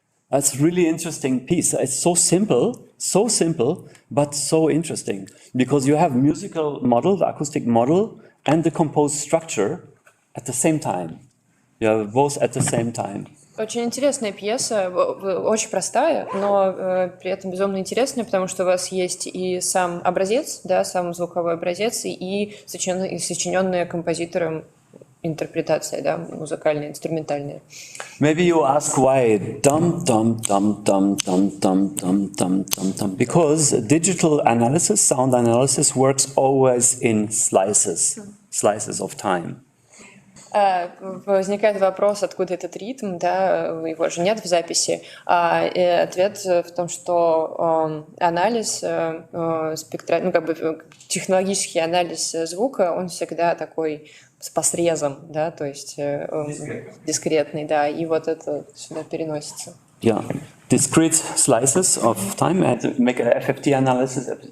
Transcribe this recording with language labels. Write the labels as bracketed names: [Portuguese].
[English] That's a really interesting piece. It's so simple, but so interesting. Because you have musical model, the acoustic model, and the composed structure at the same time. You have both at the same time. [Russian] Очень интересная пьеса, очень простая, но при этом безумно интересная, потому что у вас есть и сам образец, да, сам звуковой образец, и сочиненная композитором интерпретация, да, музыкальная, инструментальная. [English] Maybe you ask why dum dum dum dum dum dum dum dum dum dum, because digital analysis, sound analysis works always in slices of time. [Russian] Возникает вопрос, откуда этот ритм, да, его же нет в записи. И ответ в том, что анализ, ну, как бы технологический анализ звука, он всегда такой с посрезом, да, то есть дискретный, да, и вот это сюда переносится. [English] Yeah, discrete slices of time and make a FFT analysis.